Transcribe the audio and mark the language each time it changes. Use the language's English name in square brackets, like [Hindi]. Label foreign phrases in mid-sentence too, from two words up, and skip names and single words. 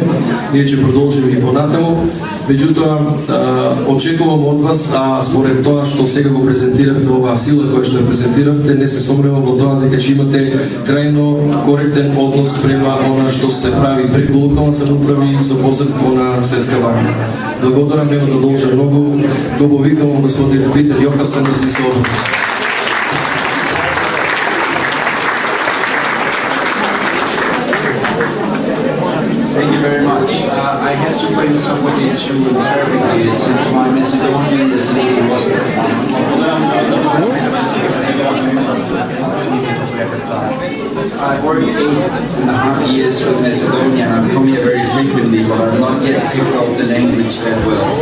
[Macedonian] Ние ќе продолжиме и понатаму. Меѓутоа, очекувам од вас, а според тоа што сега го презентиравте, оваа сила која што ја презентиравте, не се сомневам во тоа дека ќе имате крајно коректен однос спрема она што се прави преку локална самоуправа и со посредство на Светска банка. Благодарам, нема да должам многу. Го викам господин Питер Јохансон да се обрати. [English] Thank you very much. I had to bring somebody to interpret this since my Macedonian is native Muslim. I worked 8.5 years with Macedonia and I've come here very frequently, but I've not yet picked up the language that well.